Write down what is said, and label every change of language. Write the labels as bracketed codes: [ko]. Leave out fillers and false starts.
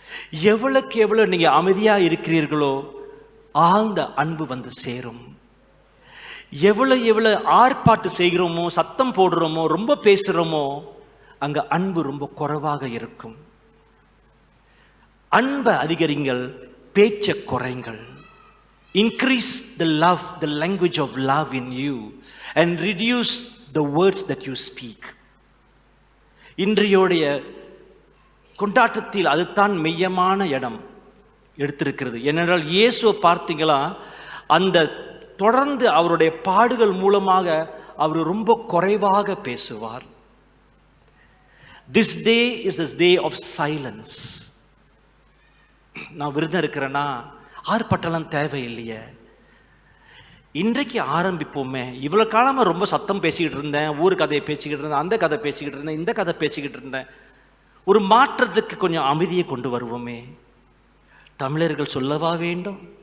[ta] எவ்வளவுக்கு எவ்வளவு நீங்க அமைதியா இருக்கிறீர்களோ ஆழ்ந்த அன்பு வந்து சேரும். எவ்வளவு ஆர்ப்பாட்டு செய்கிறோமோ, சத்தம் போடுறோமோ, ரொம்ப பேசுறோமோ, அங்க அன்பு ரொம்ப குறைவாக இருக்கும். அன்பை அதிகரிங்கள், பேச்சை குறைங்கள். [en] Increase the love, the language of love in you, and reduce the words that you speak. [ta] இன்றையோடைய கொண்டாட்டத்தில் அதுதான் மெய்யமான இடம் எடுத்திருக்கிறது. ஏனென்றால் இயேசுவை பார்த்தீங்களா, அந்த தொடர்ந்து அவருடைய பாடுகள் மூலமாக அவர் ரொம்ப குறைவாக பேசுவார். [en] This day is this day of silence. [ta] நான் விருதம் இருக்கிறேன்னா ஆர்ப்பாட்டம்லாம் தேவையில்லையே. இன்றைக்கு ஆரம்பிப்போமே. இவ்வளோ காலமாக ரொம்ப சத்தம் பேசிக்கிட்டு இருந்தேன், ஊர் கதையை பேசிக்கிட்டு இருந்தேன், அந்த கதை பேசிக்கிட்டு இருந்தேன், இந்த கதை பேசிக்கிட்டு இருந்தேன். ஒரு மாற்றத்துக்கு கொஞ்சம் அமைதியை கொண்டு வருவோமே. தமிழர்கள் சொல்லவா வேண்டும்?